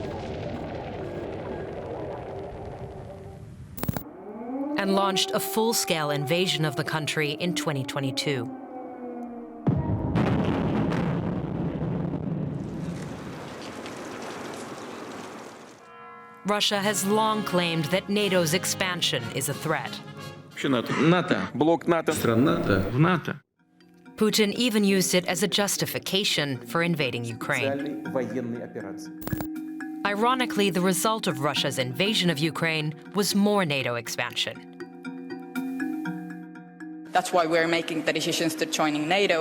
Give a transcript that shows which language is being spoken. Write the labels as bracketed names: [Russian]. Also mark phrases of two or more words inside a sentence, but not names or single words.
[English] And launched a full-scale invasion of the country in 2022. Russia has long claimed that NATO's expansion is a threat. НАТО, блок НАТО, страна НАТО в НАТО. Putin even used it as a justification for invading Ukraine. Ironically, the result of Russia's invasion of Ukraine was more NATO expansion. That's why we're making the decisions to joining NATO.